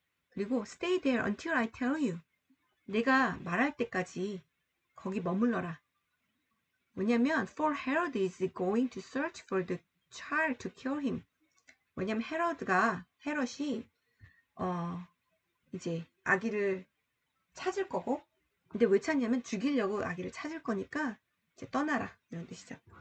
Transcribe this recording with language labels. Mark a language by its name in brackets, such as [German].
[Korean] 그리고 [English] stay there until I tell you. [Korean] 내가 말할 때까지 거기 머물러라. 왜냐면 [English] for Herod is going to search for the child to kill him. [Korean] 왜냐면 헤롯이 이제 아기를 찾을 거고 근데 왜 찾냐면 죽이려고 아기를 찾을 거니까 이제 떠나라 이런 뜻이죠.